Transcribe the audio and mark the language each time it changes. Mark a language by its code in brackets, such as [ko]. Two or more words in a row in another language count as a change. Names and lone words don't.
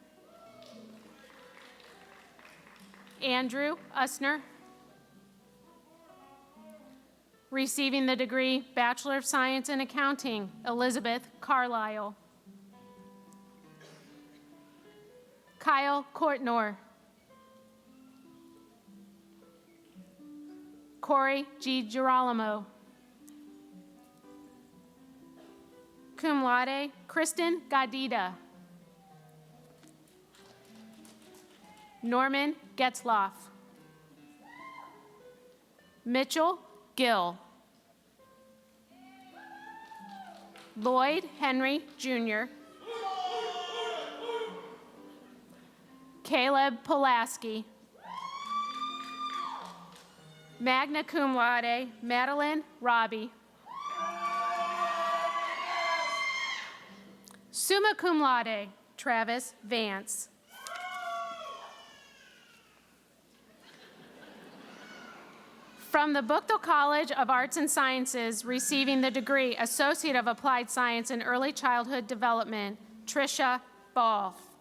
[en] Andrew Usner. Receiving the degree Bachelor of Science in Accounting, Elizabeth Carlisle. Kyle Courtnor. Corey G. Girolamo. [la] Cum laude, [en] Kristen Gadida. Norman Getzloff. Mitchell Gill. Lloyd Henry Jr. Caleb Pulaski. [la] Magna cum laude, [en] Madeline Robbie. [la] Summa cum laude, [en] Travis Vance. From the Buchtel College of Arts and Sciences, receiving the degree Associate of Applied Science in Early Childhood Development, Tricia Ball.